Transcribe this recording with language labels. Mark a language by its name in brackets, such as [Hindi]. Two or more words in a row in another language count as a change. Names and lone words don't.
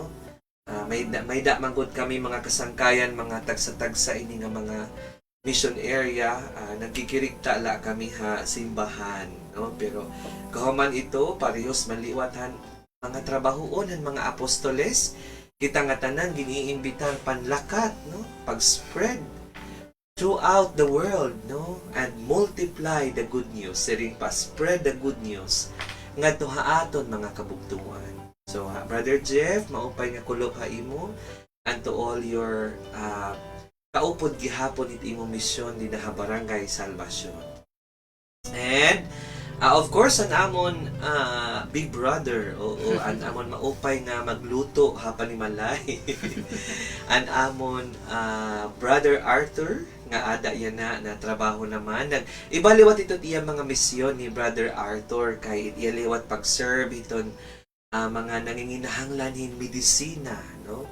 [Waray] May da manggod kami mga kasangkayan, mga tagsa-tagsa ini nga mga mission area, nagkikirigta la kami ha simbahan, no? Pero kahuman ito parehos maliwatan mga trabahoon han mga apostoles, kita nga tanan giniimbitar panlakat, no? [English] Pag-spread throughout the world, no? And multiply the good news. [Waray] Siring pa, [English] spread the good news [Waray] nga tuhaaton mga kabugtuan. So, Brother Jeff, maupay nga kulob ha imo [English] and to all your [Waray] kaupod gihapon iti imo misyon din na Barangay Salvasyon. [English] And of course, [Waray] an amon [English] big brother, [Waray] an amon maupay nga magluto ha panimalay. An amon Brother Arthur, nga ada yan na trabaho naman. Ibaliwat ito iya mga misyon ni Brother Arthur kay iyaliwat pag-serve iton mga nanginginahanglan hin medisina, no?